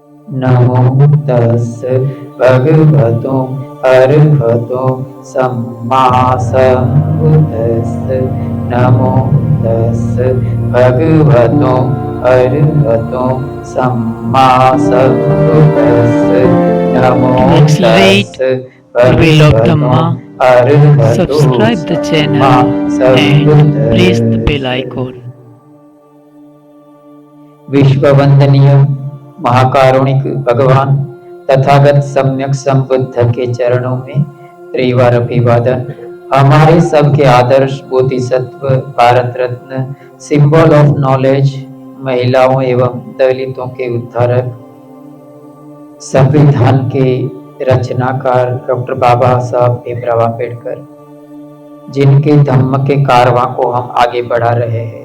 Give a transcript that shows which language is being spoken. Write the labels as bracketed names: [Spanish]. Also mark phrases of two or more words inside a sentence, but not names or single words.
[Pali] नमो तस् भगवतो अरहतो सम्मा सम्बुद्दस्स। नमो तस् भगवतो अरहतो सम्मा सम्बुद्दस्स। नमो [English] Let's read [Pali] तस् [English] the will of [Pali] भगवतो [English] Dhamma. [Pali] अरहतो [English] Subscribe the [Pali] सम्मा [English] channel and press the bell [Pali] सम्बुद्दस्स। [English] icon. [Hindi] विश्ववंदनीय महाकारुणिक भगवान तथागत सम्यक संबुद्ध के चरणों में त्रिवार अभिवादन। हमारे सबके आदर्श बोधिसत्व, भारत रत्न, [English] symbol of knowledge, [Hindi] महिलाओं एवं दलितों के उद्धारक, संविधान के रचनाकार डॉक्टर बाबा साहब भीमराव अम्बेडकर, जिनके धम्म के कारवां को हम आगे बढ़ा रहे हैं।